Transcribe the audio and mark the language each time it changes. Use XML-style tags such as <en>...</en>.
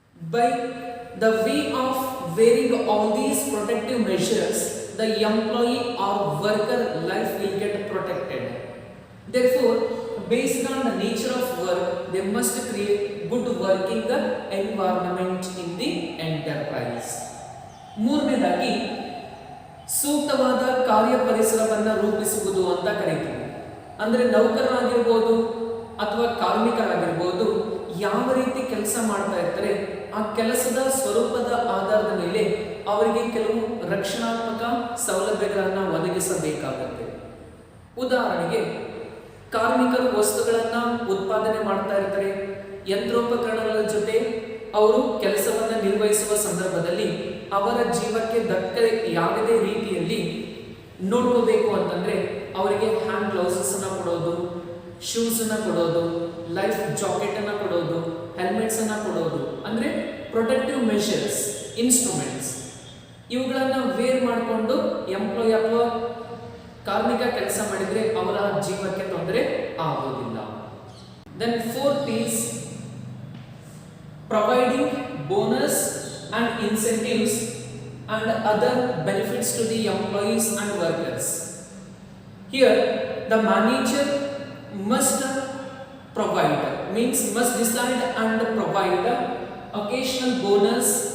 <en>By the way of wearing all these protective measures, the employee or worker life will get protected. Therefore, based on the nature of work, they must create good working environment in the enterprise.</en> <kn>ಮೂರನೇದಾಗಿ ಸೂಕ್ತವಾದ ಕಾರ್ಯ ಪರಿಸರವನ್ನು ರೂಪಿಸುವುದು ಅಂತ ಕರೀತೀವಿ. ಅಂದರೆ ನೌಕರರಾಗಿರ್ಬೋದು ಅಥವಾ ಕಾರ್ಮಿಕರಾಗಿರ್ಬೋದು ಯಾವ ರೀತಿ ಕೆಲಸ ಮಾಡ್ತಾ ಇರ್ತಾರೆ ಆ ಕೆಲಸದ ಸ್ವರೂಪದ ಆಧಾರದ ಮೇಲೆ ಅವರಿಗೆ ಕೆಲವು ರಕ್ಷಣಾತ್ಮಕ ಸೌಲಭ್ಯಗಳನ್ನು ಒದಗಿಸಬೇಕಾಗುತ್ತೆ. ಉದಾಹರಣೆಗೆ ಕಾರ್ಮಿಕರು ವಸ್ತುಗಳನ್ನು ಉತ್ಪಾದನೆ ಮಾಡ್ತಾ ಇರ್ತಾರೆ, ಯಂತ್ರೋಪಕರಣಗಳ ಜೊತೆ ಅವರು ಕೆಲಸವನ್ನು ನಿರ್ವಹಿಸುವ ಸಂದರ್ಭದಲ್ಲಿ ಅವರ ಜೀವಕ್ಕೆ ಯಾವುದೇ ರೀತಿಯಲ್ಲಿ ನೋಡ್ಕೋಬೇಕು ಅಂತಂದ್ರೆ ಅವರಿಗೆ ಹ್ಯಾಂಡ್ ಗ್ಲೌಸಸ್ ಅನ್ನ ಕೊಡೋದು, ಶೂಸ್ ಅನ್ನ ಕೊಡೋದು, ಲೈಫ್ ಜಾಕೆಟ್ ಅನ್ನ ಕೊಡೋದು, ಹೆಲ್ಮೆಟ್ಸ್ ಅನ್ನ ಕೊಡೋದು, ಅಂದ್ರೆ ಪ್ರೊಟೆಕ್ಟಿವ್ ಮೆಷರ್ಸ್, ಇನ್ಸ್ಟ್ರೂಮೆಂಟ್ಸ್ ಇವುಗಳನ್ನ ವೇರ್ ಮಾಡಿಕೊಂಡು ಎಂಪ್ಲಾಯ್ ಅಥವಾ ಕಾರ್ಮಿಕ ಕೆಲಸ ಮಾಡಿದ್ರೆ ಅವರ ಜೀವಕ್ಕೆ ತೊಂದರೆ ಆಗೋದಿಲ್ಲ.</kn> <en>Then fourth is providing bonus and incentives and other benefits to the employees and workers. Here the manager must provide, means must decide and provide occasional bonus,</en>